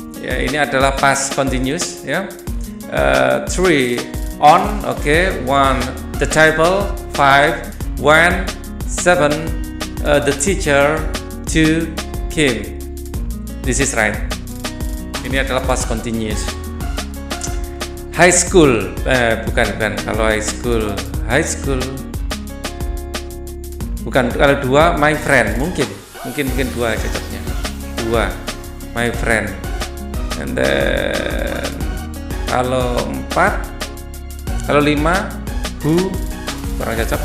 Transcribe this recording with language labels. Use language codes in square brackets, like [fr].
[id] Ya, ini adalah past continuous ya. [en] 3 on, okay, 1 the table, 5 when, 7 the teacher, 2 came. This is right. [id] Ini adalah past continuous. High school, bukan. Kalau high school bukan. Kalau 2 my friend, mungkin 2 cocoknya. [en] 2 my friend. And then [id] kalau 4, kalau 5 who, kurang cocok.